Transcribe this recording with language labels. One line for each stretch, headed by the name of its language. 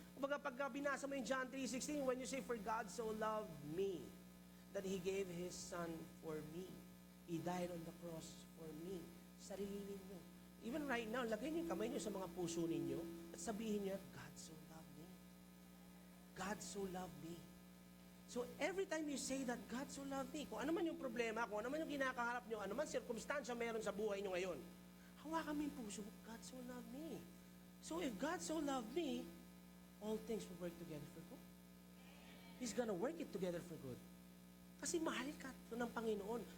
Filipino: Kumbaga pag binasa mo yung
English: John 3:16, when you say, "For God so loved me, that He gave His Son for me. He died on the cross for me."
Filipino: Sarili ninyo.
English: Even right now,
Filipino: lagay niyo yung kamay niyo sa mga puso ninyo at sabihin niyo,
English: "God so loved me. God so loved me." So every time you say that,
Filipino: "God so loved me," kung ano man yung problema, kung ano man yung kinakaharap niyo, ano man sirkumstansya meron sa buhay niyo ngayon, hawakan mo yung puso mo, "God so loved me."
English: So if God so loved me, all things will work together for good. He's gonna work it together for good.
Filipino: Kasi mahal ka ng Panginoon.